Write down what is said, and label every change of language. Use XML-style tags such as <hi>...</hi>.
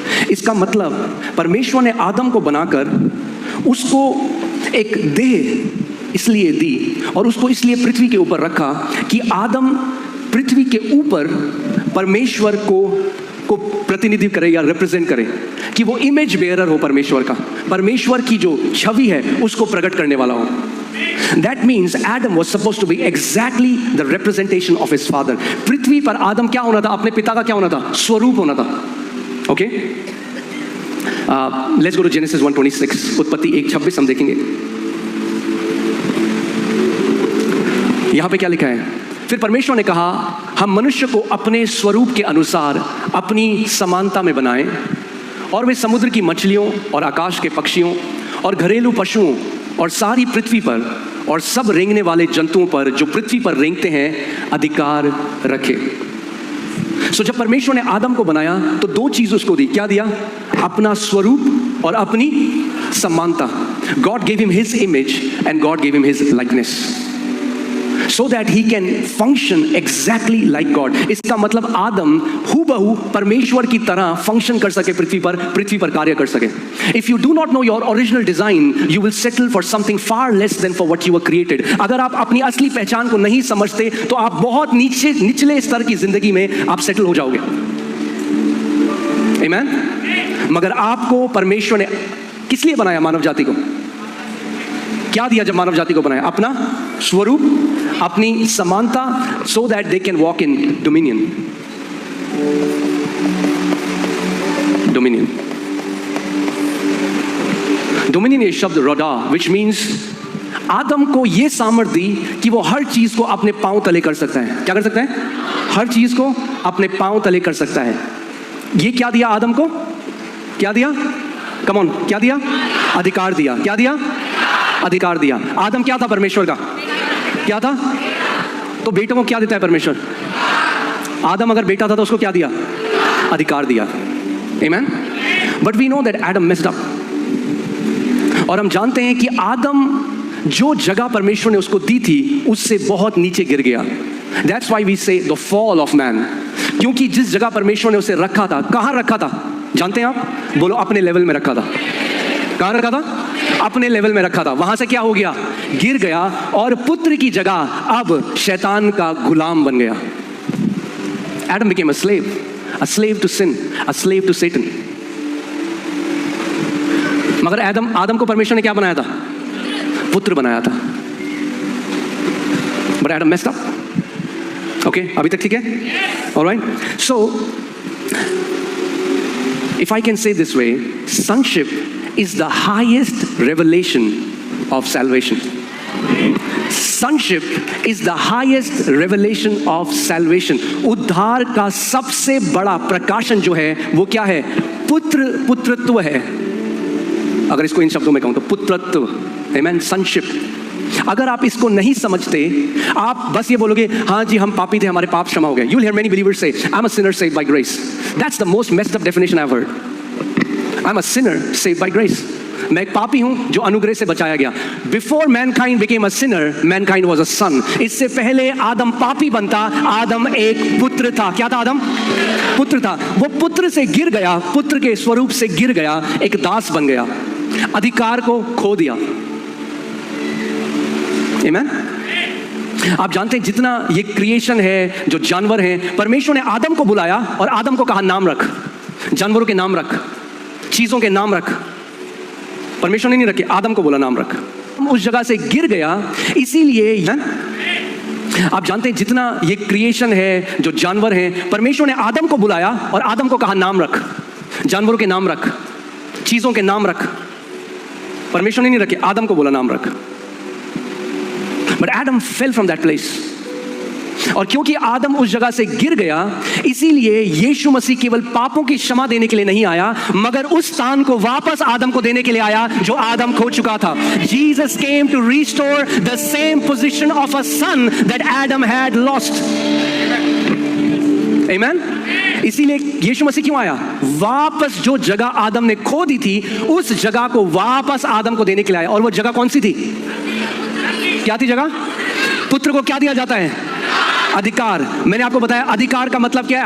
<hi>इसका मतलब परमेश्वर ने आदम को बनाकर उसको एक देह इसलिए दी और उसको इसलिए पृथ्वी के ऊपर रखा कि आदम पृथ्वी के ऊपर परमेश्वर को प्रतिनिधित्व करे या रिप्रेजेंट करे, कि वो इमेज बेयरर हो परमेश्वर का, परमेश्वर की जो छवि है उसको प्रकट करने वाला हो।</hi> <en>That means Adam was supposed to be exactly the representation of his father.</en> <hi>पृथ्वी पर आदम क्या होना था? अपने पिता का क्या होना था? स्वरूप होना था। Okay?</hi> <en>Let's go to Genesis 1:26.</en> <hi>उत्पत्ति 1:26 हम देखेंगे। यहां पे क्या लिखा है? फिर परमेश्वर ने कहा, हम मनुष्य को अपने स्वरूप के अनुसार अपनी समानता में बनाएं, और वे समुद्र की मछलियों और आकाश के पक्षियों और घरेलू पशुओं और सारी पृथ्वी पर और सब रेंगने वाले जंतुओं पर जो पृथ्वी पर रेंगते हैं अधिकार रखे। सो जब परमेश्वर ने आदम को बनाया तो दो चीज उसको दी। क्या दिया? अपना स्वरूप और अपनी समानता।</hi> <en>God gave him his image and God gave him his likeness so that he can function exactly like God.</en> <hi>इसका मतलब आदम हूबहू परमेश्वर की तरह फंक्शन कर सके, पृथ्वी पर कार्य कर सके।</hi> <en>If you do not know your original design, you will settle for something far less than for what you were created.</en> <hi>अगर आप अपनी असली पहचान को नहीं समझते तो आप बहुत निचले स्तर की जिंदगी में आप सेटल हो जाओगे।</hi> <en>Amen?</en> <hi>मगर आपको परमेश्वर ने किस लिए बनाया? मानव जाति को क्या दिया जब मानव जाति को बनाया? अपना स्वरूप, अपनी समानता,</hi> <en>so that they can walk in dominion. Dominion.</en> <hi>Dominion ये शब्द रोडा,</hi> <en>which means</en> <hi>आदम को ये सामर्थ्य दी कि वो हर चीज को अपने पांव तले कर सकता है। क्या कर सकता है? हर चीज को अपने पांव तले कर सकता है। ये क्या दिया आदम को? क्या दिया? कम ऑन, क्या दिया? अधिकार दिया। क्या दिया? अधिकार दिया। आदम क्या था? परमेश्वर का क्या था? तो बेटों को क्या देता है परमेश्वर? आदम अगर बेटा था तो उसको क्या दिया? अधिकार दिया। Amen?</hi> <en>But we know that Adam messed up.</en> <hi>और हम जानते हैं कि आदम जो जगह परमेश्वर ने उसको दी थी उससे बहुत नीचे गिर गया।</hi> <en>That's why we say the fall of man.</en> <hi>क्योंकि जिस जगह परमेश्वर ने उसे रखा था, कहाँ रखा था जानते हैं आप? बोलो, अपने लेवल में रखा था। कहाँ रखा था? अपने लेवल में रखा था। वहां से क्या हो गया? गिर गया और पुत्र की जगह अब शैतान का गुलाम बन गया।</hi> <en>Adam became a slave to sin, a slave to Satan.</en> <hi>मगर आदम को परमेश्वर ने क्या बनाया था? पुत्र बनाया था।</hi> <en>But Adam messed up.</en> <hi>Okay, अभी तक ठीक है?</hi> <en>All right. So, if I can say this way, sonship is the highest revelation of salvation. Sonship is the highest revelation of salvation.</en> <hi>उद्धार का सबसे बड़ा प्रकाशन जो है वो क्या है? पुत्रत्व है. अगर इसको इन शब्दों में कहूं तो पुत्रत्व.</hi> <en>Amen. Sonship.</en> <hi>अगर आप इसको नहीं समझते, आप बस ये बोलोगे हाँ जी हम पापी थे, हमारे पाप क्षमा हो गए.</hi> <en>You'll hear many believers say, I'm a sinner saved by grace. That's the most messed up definition I've heard. I'm a sinner saved by grace.</en> <hi>मैं एक पापी हूं जो अनुग्रह से बचाया गया.</hi> <en>Before mankind became a sinner, mankind was a son.</en> <hi>इससे पहले आदम पापी बनता, आदम एक पुत्र था. क्या था आदम? पुत्र था. वो पुत्र से गिर गया, पुत्र के स्वरूप से गिर गया, एक दास बन गया, अधिकार को खो दिया. Amen? आप जानते हैं जितना ये क्रिएशन है, जो जानवर हैं, परमेश्वर ने आदम को बुलाया और आदम को कहा नाम रख. जानवरों के नाम रख, चीजों के नाम रख. परमेश्वर ने नहीं रखे, आदम को बोला नाम रख. उस जगह से गिर गया. इसीलिए आप जानते हैं जितना ये क्रिएशन है, जो जानवर हैं, परमेश्वर ने आदम को बुलाया और आदम को कहा नाम रख. जानवरों के नाम रख, चीजों के नाम रख. परमेश्वर ने नहीं रखे, आदम को बोला नाम रख.</hi> <en>But Adam fell from that place.</en> <hi>और क्योंकि आदम उस जगह से गिर गया, इसीलिए यीशु मसीह केवल पापों की क्षमा देने के लिए नहीं आया, मगर उस स्थान को वापस आदम को देने के लिए आया जो आदम खो चुका था.</hi> <en>Jesus came to restore the same position of a son that Adam had lost. Amen?</en> <hi>इसीलिए यीशु मसीह क्यों आया? वापस जो जगह आदम ने खो दी थी, उस जगह को वापस आदम को देने के लिए आया. और वो जगह कौन सी थी? क्या थी जगह? पुत्र को क्या दिया जाता है? अधिकार. मैंने आपको बताया अधिकार का मतलब क्या है?</hi>